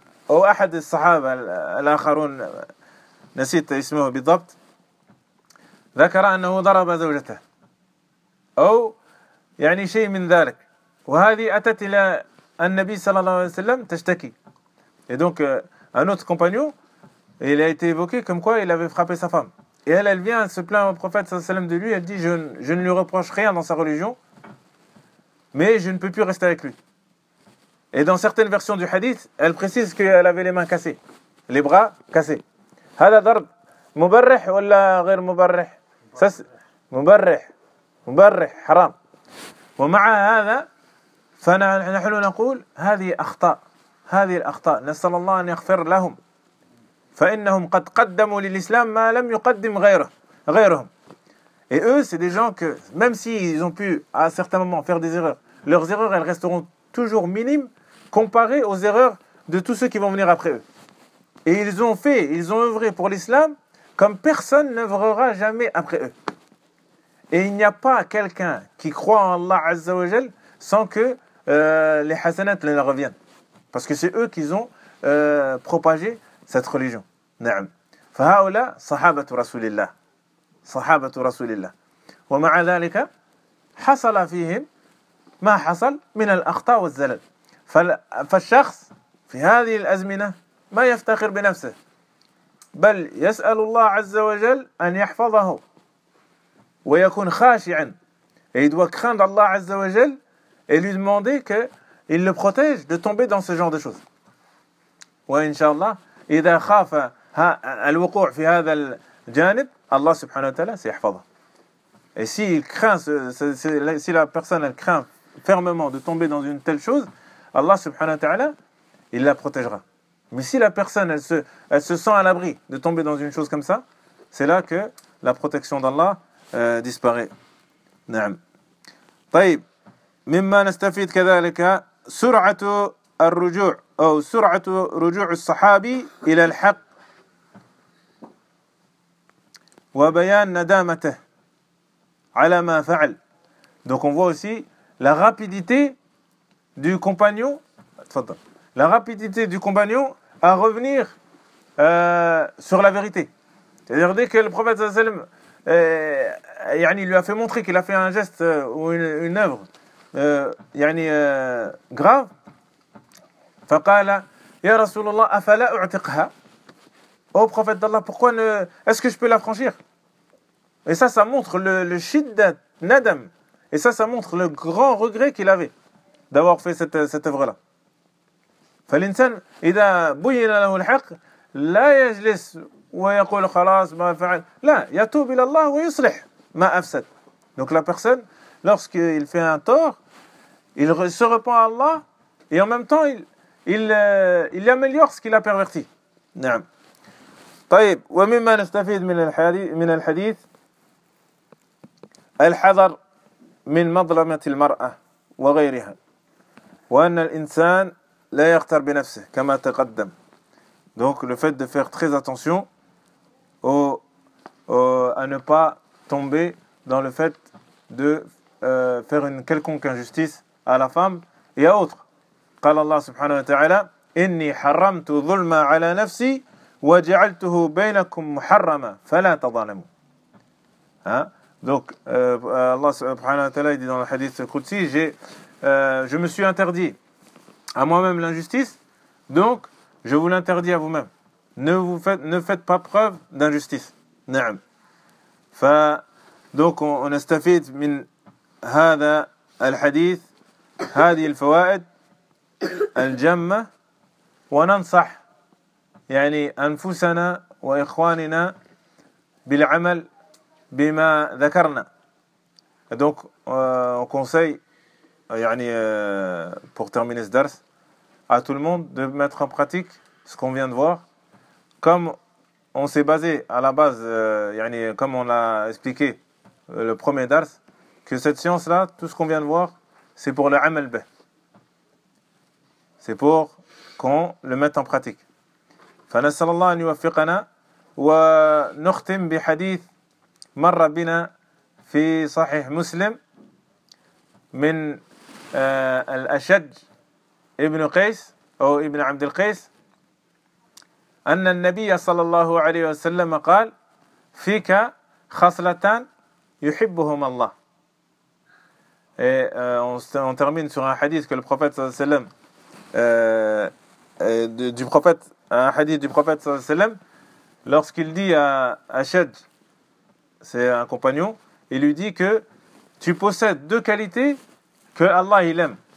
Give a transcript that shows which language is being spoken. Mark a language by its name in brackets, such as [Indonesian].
[Arabic] أو أحد الصحابة الآخرون نسيت اسمه بالضبط ذكر أنه ضرب زوجته أو يعني شيء من ذلك وهذه أتت إلى النبي صلى الله عليه وسلم تشتكي [French] et donc un autre compagnon il a été évoqué comme quoi il avait frappé sa femme et elle vient se plaindre au prophète صلى الله عليه وسلم de lui. Elle dit je ne lui reproche rien dans sa religion mais je ne peux plus rester avec lui. Et dans certaines versions du hadith, elle précise qu'elle avait les mains cassées, les bras cassés. [Arabic] هذا ضرب مبرح ولا غير مبرح. [French] Ça c'est [Arabic] مبرح حرام. ومع هذا فنحن نقول هذه اخطاء. هذه الاخطاء نسال الله ان يغفر لهم. فانهم قد قدموا للاسلام ما لم يقدم غيرهم. [French] Et eux, c'est des gens que même s'ils ont pu à certains moments faire des erreurs, leurs erreurs elles resteront toujours minimes comparé aux erreurs de tous ceux qui vont venir après eux. Et ils ont œuvré pour l'islam comme personne n'œuvrera jamais après eux. Et il n'y a pas quelqu'un qui croit en Allah Azza wa Jal sans que les hasanat leur reviennent. Parce que c'est eux qui ont propagé cette religion. [Arabic] Na'am. Fahaula sahabatu rasulillah. Sahabatu rasulillah. Wa ma'a dhalika hasala fihim ma hasal min al-akhta wa al-zalal. فالشخص في هذه الأزمنة ما يفتخر بنفسه بل يسأل الله عز وجل أن يحفظه ويكون خاشعا [French] et il doit craindre Allah عز وجل et lui demander qu'il le protège de tomber dans ce genre de choses. [Arabic] وإن شاء الله إذا خاف الوقوع في هذا الجانب الله سبحانه وتعالى سيحفظه. [French] Et si il craint, si la personne elle craint fermement de tomber dans une telle chose, Allah subhanahu wa ta'ala, il la protégera. Mais si la personne, elle se sent à l'abri de tomber dans une chose comme ça, c'est là que la protection d'Allah disparaît. [Arabic] Na'am. طيب, مما نستفيد كذلك سرعة الرجوع أو سرعة رجوع الصحابي إلى الحق وبيان ندامته على ما فعل. [French] Donc on voit aussi la rapidité du compagnon, la rapidité du compagnon à revenir sur la vérité. C'est-à-dire dès que le prophète sallallahu alayhi wa sallam lui a fait montrer qu'il a fait un geste ou une œuvre grave, [Arabic] faqala ya rasulullah afala u'tiqha, [French] ô prophète d'Allah, pourquoi est-ce que je peux la franchir? Et ça montre le [Arabic] shiddat nadam, [French] et ça montre le grand regret qu'il avait d'avoir fait cette œuvre-là. [Arabic] فالإنسان إذا بين له الحق لا يجلس ويقول خلاص ما فعل. لا, يتوب إلى الله ويصلح ما أفسد. [French] Donc la personne, lorsqu'il fait un tort, il se repent à Allah et en même temps, il améliore ce qu'il a perverti. [Arabic] Naam. طيب ومما نستفيد من الحديث الحذر من مظلمة المرأة وغيرها وأن الإنسان لا يغتر بنفسه كما تقدم. [French] Donc le fait de faire très attention à ne pas tomber dans le fait de faire une quelconque injustice à la femme et à autres. [Arabic] قال الله سبحانه وتعالى إني حرمت ظلما على نفسي وجعلته بينكم محرما فلا تظالموا. [French] Donc Allah subhanahu wa ta'ala dit dans le hadith Qudsi, je me suis interdit à moi-même l'injustice, donc je vous l'interdis à vous-même. Ne faites pas preuve d'injustice. [Arabic] Na'am. [French] Donc on [Arabic] استفيد من هذا الحديث هذه الفوائد الجمة وننصح يعني أنفسنا وإخواننا بالعمل بما ذكرنا. [French] Donc on conseille يعني pour terminer ce درس à tout le monde de mettre en pratique ce qu'on vient de voir. Comme on s'est basé à la base يعني comme on l'a expliqué le premier درس, que cette science là tout ce qu'on vient de voir c'est pour le amal bih, c'est pour qu'on le mette en pratique. [Arabic] فنسأل الله أن يوفقنا ونختم بحديث مر بنا في صحيح مسلم من الأشج ابن قيس أو ابن عبد القيس أن النبي صلى الله عليه وسلم قال فيك خصلتان يحبهما الله. [French] On termine sur un hadith que le prophète صلى الله عليه وسلم du prophète un hadith du prophète sallallahu alayhi wa sallam, lorsqu'il dit à Ashad, c'est un compagnon, il lui dit que tu possèdes deux qualités que Allah il aime.